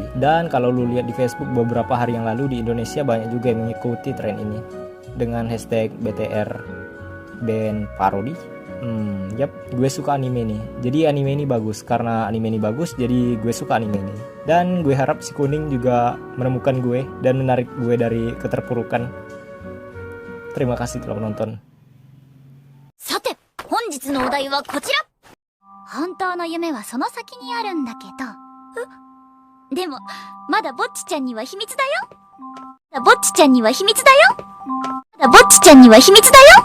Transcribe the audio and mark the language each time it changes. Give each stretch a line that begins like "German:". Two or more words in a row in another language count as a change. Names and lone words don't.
Indonesian: Dan kalau lu lihat di Facebook beberapa hari yang lalu di Indonesia banyak juga yang mengikuti tren ini dengan hashtag BTR Band Parody. Yap, gue suka anime nih. Jadi anime ini bagus, karena anime ini bagus jadi gue suka anime ini. Dan gue harap si kuning juga menemukan gue dan menarik gue dari keterpurukan. Terima kasih telah menonton.
Japanese: さて、本日のお題はこちら。本当の夢はその先にあるんだけど。でも、まだぼっちちゃんには秘密だよ。まだぼっちちゃんには秘密だよ。まだぼっちちゃんには秘密だよ。